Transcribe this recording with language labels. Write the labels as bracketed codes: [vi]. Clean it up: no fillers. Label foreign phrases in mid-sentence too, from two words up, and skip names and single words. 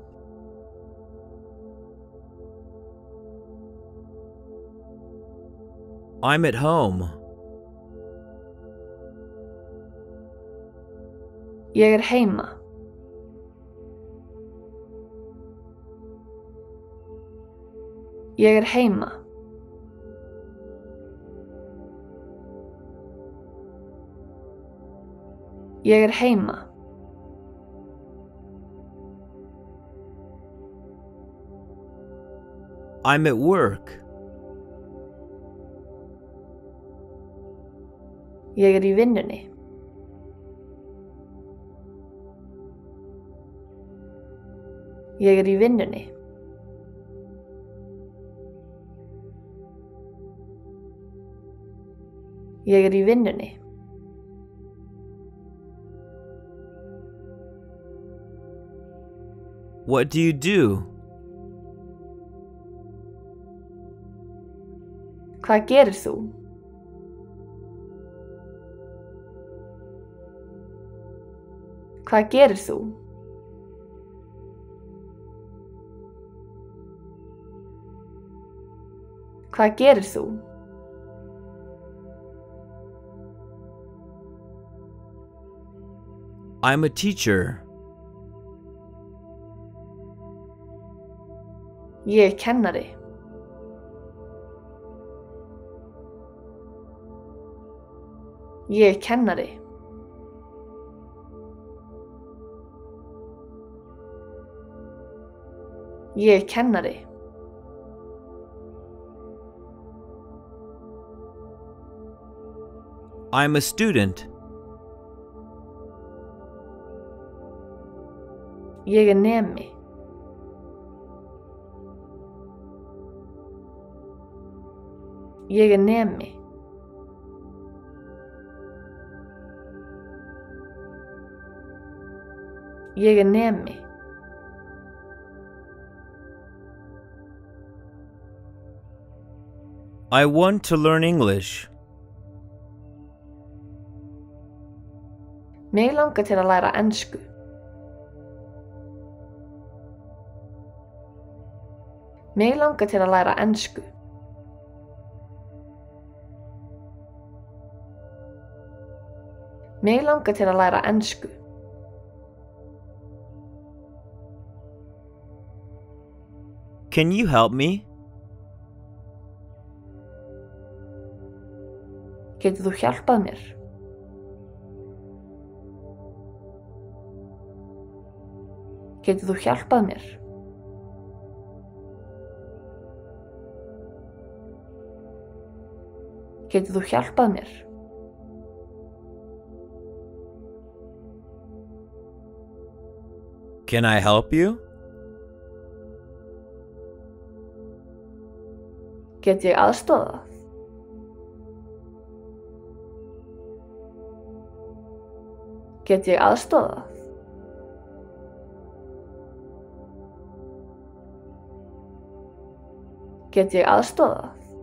[en] I'm at home. [is] Ég er heima. Ég er heima. Ég er heima. [en] I'm at work. [is] Ég er í vinnunni. Ég er í vinnunni. Ég er í vinnunni. [en] What do you do? [is] Hvað gerir þú? Hvað gerir þú? Hvað gerir þú? [en] I'm a teacher. [is] Ég er kennari. Ég er kennari. Ég er kennari. [en] I'm a student. [is] Ég er nemi. Ég er nemi. Ég er nemi. [en] I want to learn English. [is] Mig langar til að læra ensku. Mig langar til að læra ensku. Mig langar til að læra ensku. [en] Can you help me? [is] Getur þú hjálpað mér? Getur þú hjálpað mér? Getur þú hjálpað mér? [en] Can I help you? [is] Get ég aðstoðað? Get ég aðstoðað? Get ég aðstoðað?